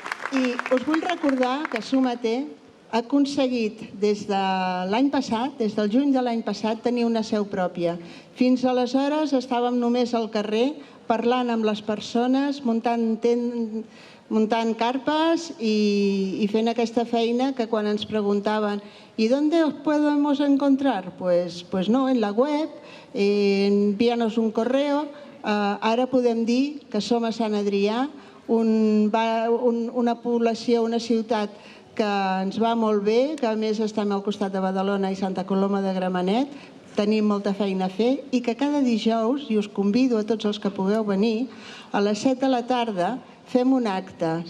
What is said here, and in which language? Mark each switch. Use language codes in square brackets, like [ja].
[ca] I us vull recordar que Súmate ha aconseguit des de l'any passat, des del juny de l'any passat, tenir una seu pròpia. Fins aleshores estàvem només al carrer parlant amb les persones, muntant carpes i fent aquesta feina que quan ens preguntaven [es] ¿y dónde os podemos encontrar? Pues no, en la web, envíanos un correo. [ca] Ara podem dir que som a Sant Adrià, una població, una ciutat que ens va molt bé, que a més estem al costat de Badalona i Santa Coloma de Gramenet, tenim molta feina a fer i que cada dijous, i us convido a tots els que pugueu venir, a les 7 de la tarda fem un acte.